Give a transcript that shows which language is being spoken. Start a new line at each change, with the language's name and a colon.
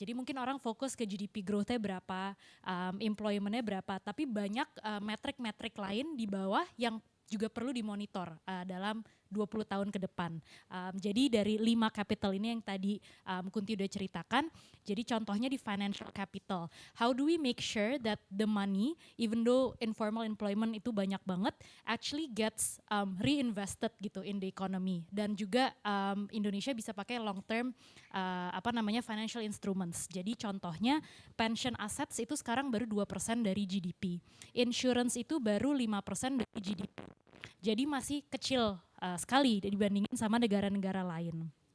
Indonesian: Jadi mungkin orang fokus ke GDP growth-nya berapa, employment-nya berapa, tapi banyak metrik-metrik lain di bawah yang juga perlu dimonitor dalam 20 tahun ke depan. Jadi dari 5 capital ini yang tadi Kunti udah ceritakan, jadi contohnya di financial capital.
English: How do we make sure that the money, even though informal employment
Indonesian: itu banyak banget,
English: actually gets reinvested
Indonesian: gitu
English: in the economy.
Indonesian: Dan juga Indonesia bisa pakai long term financial instruments. Jadi contohnya pension assets itu sekarang baru 2% dari GDP. Insurance itu baru 5% dari GDP. Jadi masih kecil sekali dibandingin sama negara-negara lain.